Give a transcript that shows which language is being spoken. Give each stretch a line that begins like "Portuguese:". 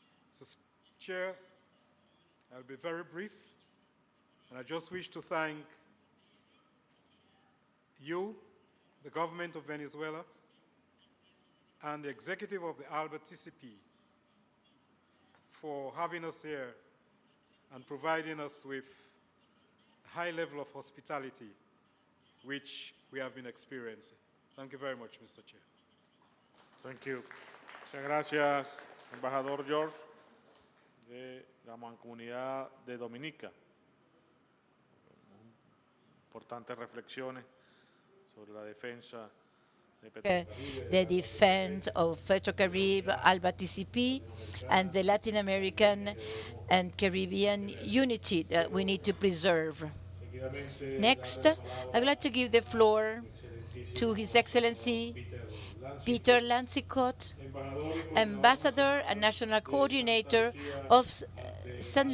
English: So, Chair, I'll be very brief, and I just wish to thank you, the government of Venezuela, and the executive of the ALBA-TCP for having us here and providing us with a high level of hospitality which we have been experiencing. Thank you very much, Mr. Chair. Thank you.
Spanish: Muchas gracias. embajador George de la Mancomunidad de Dominica. Importantes reflexiones sobre la defensa de
English: the defense of Petrocaribe, ALBA-TCP, and the Latin American and Caribbean unity that we need to preserve. Next, I would like to give the floor to His Excellency Peter Lancicot, Ambassador and National Coordinator of St.